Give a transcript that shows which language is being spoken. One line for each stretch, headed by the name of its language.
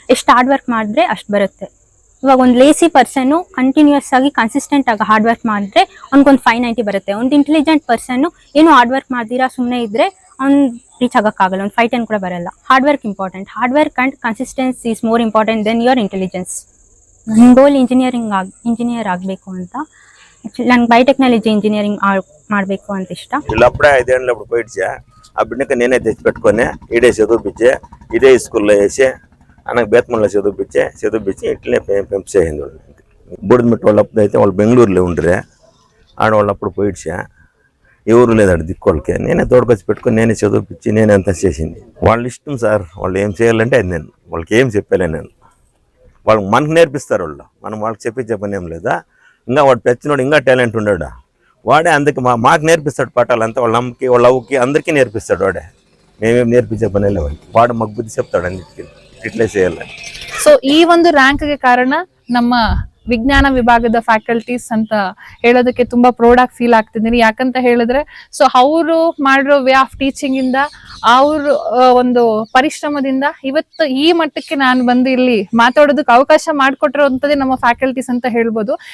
Kannada: ಎಷ್ಟು hard work ಮಾಡಿದ್ರೆ ಅಷ್ಟು ಬರುತ್ತೆ. ಇವಾಗ ಒಂದು ಲೇಸಿ ಪರ್ಸನ್ನು ಕಂಟಿನ್ಯೂಸ್ ಆಗಿ ಕನ್ಸಿಸ್ಟೆಂಟ್ ಆಗಿ ಹಾರ್ಡ್ ವರ್ಕ್ ಮಾಡಿದ್ರೆ ಅವ್ನಿಗೊಂದು 590 ಬರುತ್ತೆ. ಒಂದು ಇಂಟೆಲಿಜೆಂಟ್ ಪರ್ಸನ್ನು ಏನು ಹಾರ್ಡ್ ವರ್ಕ್ ಮಾಡ್ದಿರಾ ಸುಮ್ಮನೆ ಇದ್ದರೆ ಅವ್ನು ರೀಚ್ ಆಗೋಕ್ಕಾಗಲ್ಲ, ಒಂದು 510 ಕೂಡ ಬರಲ್ಲ. Hard work important.
English: Hard work and consistency is more important than your intelligence.
Kannada: ನನ್ನ ಗೋಲ್ ಇಂಜಿನಿಯರ್ ಆಗಬೇಕು ಅಂತ. ನನಗೆ బయోటెక్నాలజీ ఇంజనీరింగ్ ಮಾಡಬೇಕು ಅಂತ ఇష్ట.
Telugu: ఇప్పుడే 5 ఏళ్ళు అప్పుడు పోయిడ్చా ఆ బిడ్డకి నేనే తెచ్చి పెట్టుకొని ఈడే చదివిపించే, ఇదే స్కూల్లో వేసి అనకు బేత్మల్లో చదివిపించి ఇట్లనే పెంచేసింది వాళ్ళు. బూడిదమిట్ట వాళ్ళప్పుడు అయితే వాళ్ళు బెంగళూరులో ఉండరే, ఆడవాళ్ళు అప్పుడు పోయిడ్చా. ఎవరు లేదాడు దిక్కోళ్ళకి, నేనే తోడుకొచ్చి పెట్టుకొని నేనే చదివిపించి నేనే అంతా చేసింది. వాళ్ళ ఇష్టం సార్, వాళ్ళు ఏం చేయాలంటే అది నేను వాళ్ళకి ఏం చెప్పలే. నేను వాళ్ళకి మనకు నేర్పిస్తారు వాళ్ళు, మనం వాళ్ళకి చెప్పించే పని ఏం లేదా. ఇంకా వాడు పెచ్చినోడు ఇంకా టాలెంట్ ఉన్నాడు, వాడే అందుకే మాకు నేర్పిస్తాడు పాఠాలంతా. వాళ్ళ అమ్మకి వాళ్ళ అవ్వకి అందరికీ నేర్పిస్తాడు వాడే. మేమేం నేర్పించే పని లేవు, వాడు మాకు బుద్ధి చెప్తాడు అన్నిటికీ ఇట్లే చేయాలని.
Kannada: ಸೊ ಈ ಒಂದು ರ್ಯಾಂಕ್ಗೆ ಕಾರಣ ನಮ್ಮ ವಿಜ್ಞಾನ ವಿಭಾಗದ ಫ್ಯಾಕಲ್ಟೀಸ್ ಅಂತ ಹೇಳೋದಕ್ಕೆ ತುಂಬಾ ಪ್ರೌಡ್ ಆಗಿ ಫೀಲ್ ಆಗ್ತಿದ್ದೀನಿ. ಯಾಕಂತ ಹೇಳಿದ್ರೆ ಸೊ ಅವರು ಮಾಡಿರೋ ವೇ ಆಫ್ ಟೀಚಿಂಗ್ ಇಂದ ಅವ್ರ ಒಂದು ಪರಿಶ್ರಮದಿಂದ ಇವತ್ತು ಈ ಮಟ್ಟಕ್ಕೆ ನಾನು ಬಂದು ಇಲ್ಲಿ ಮಾತಾಡೋದಕ್ಕೆ ಅವಕಾಶ ಮಾಡಿಕೊಟ್ಟಿರುವಂತದ್ದೇ ನಮ್ಮ ಫ್ಯಾಕಲ್ಟೀಸ್ ಅಂತ ಹೇಳ್ಬೋದು.